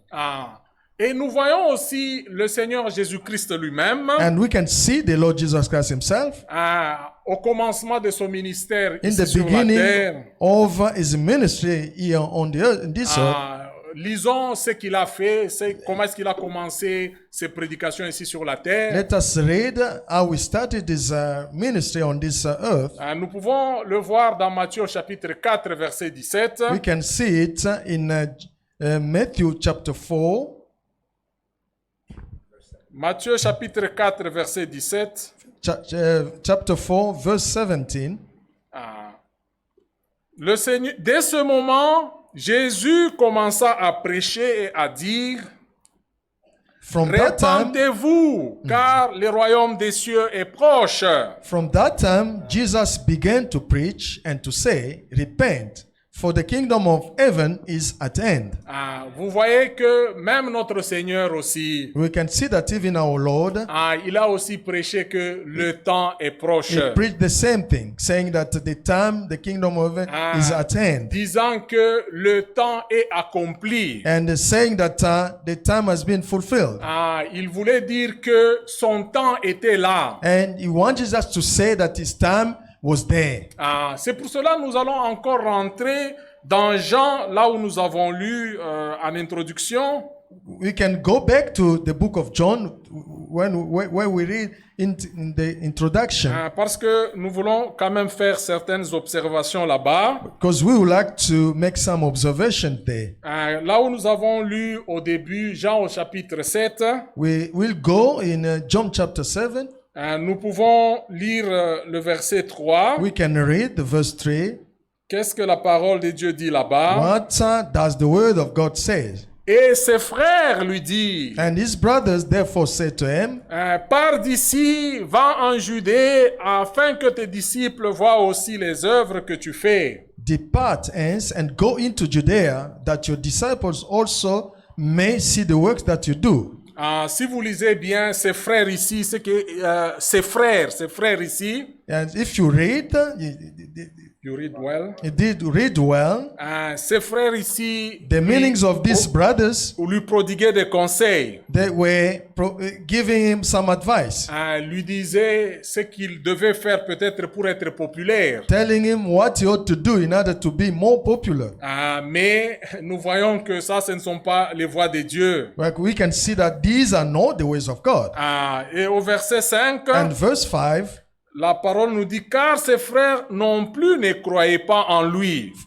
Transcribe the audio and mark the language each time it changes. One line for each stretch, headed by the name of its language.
French: Ah. Et nous voyons aussi le Seigneur Jésus-Christ lui-même,
English: And we can see the Lord Jesus Christ himself
French: au commencement de son ministère
English: in
French: ici
English: the
French: sur la
English: beginning
French: terre.
English: of his ministry here on the earth, in this earth.
French: Lisons ce qu'il a fait, comment est-ce qu'il a commencé ses prédications ici sur la terre.
English: Let us read how he started his ministry on this earth.
French: Nous pouvons le voir dans Matthieu chapitre 4, verset 17.
English: We can see it in Matthew chapter 4.
French: Matthieu chapitre 4, verset 17.
English: Chapter 4, verse 17.
French: Le Seigneur, dès ce moment, Jésus commença à prêcher et à dire,
English: From that time,
French: repentez-vous, car le royaume des cieux est proche.
English: Jesus began to preach and to say, Repent, for the kingdom of heaven is at hand.
French: Vous voyez que même notre Seigneur aussi,
English: We can see that even our Lord,
French: il a aussi prêché que le temps est proche.
English: he preached the same thing, saying that the kingdom of heaven is at hand.
French: Disant que le temps est accompli.
English: And saying that the time has been fulfilled.
French: Il voulait dire que son temps était là.
English: And he wanted us to say that his time was there.
French: C'est pour cela que nous allons encore rentrer dans Jean, là où nous avons lu en introduction.
English: We can go back to the book of John where we read in the introduction.
French: Parce que nous voulons quand même faire certaines observations là-bas.
English: Because we would like to make some observation there.
French: Là où nous avons lu au début, Jean au chapitre 7.
English: We will go in John chapter 7.
French: Nous pouvons lire le verset 3.
English: We can read the verse 3.
French: Qu'est-ce que la parole de Dieu dit là-bas?
English: What does the word of God say?
French: Et ses frères lui disent,
English: And his brothers therefore said to him,
French: pars d'ici, va en Judée, afin que tes disciples voient aussi les œuvres que tu fais.
English: Depart hence and go into Judea, that your disciples also may see the works that you do.
French: Si vous lisez bien ses frères ici, c'est que ses frères ici.
English: And if you read, You read well. you did read well.
French: Ses frères ici.
English: The meanings of these brothers,
French: lui prodiguaient des conseils.
English: they were giving him some advice,
French: Lui disaient ce qu'il devait faire peut-être pour être populaire.
English: telling him what he ought to do in order to be more popular.
French: Mais nous voyons que ça, ce ne sont pas les voies de Dieu.
English: Like we can see that these are not the ways of God.
French: Et au verset 5,
English: And verse 5,
French: la parole nous dit, car ses frères non plus ne croyaient pas en lui.